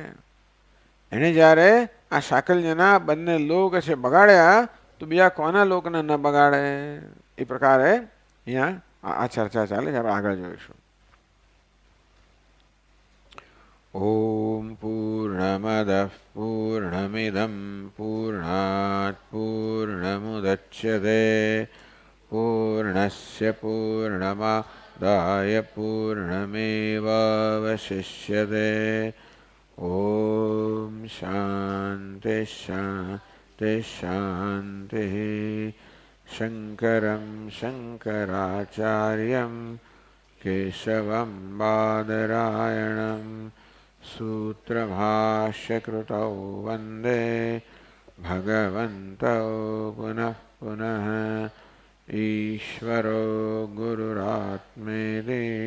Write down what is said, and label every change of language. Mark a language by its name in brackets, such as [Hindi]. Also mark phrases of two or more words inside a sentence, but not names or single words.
[Gujarati] એને જ્યારે આ સાકલ્યના બંને લોક છે બગાડ્યા, તો બીજા કોના લોકને ન બગાડે? એ પ્રકારે અહીંયા આ ચર્ચા ચાલે છે. આપણે આગળ જોઈશું. [Sanskrit] ઓમ પૂર્ણમદઃ પૂર્ણમિદં પૂર્ણાત પૂર્ણમુદચ્યતે पूर्णमेवावशिष्यते पूर्णस्य पूर्णमादाय पूर्णमेवावशिष्यते ॐ शान्ति शान्ति शान्तिः शङ्करं शङ्कराचार्यं केशवं बादरायणं सूत्रभाष्यकृतौ वन्दे भगवन्तौ पुनः पुनः ईश्वरो गुरुरात्मेति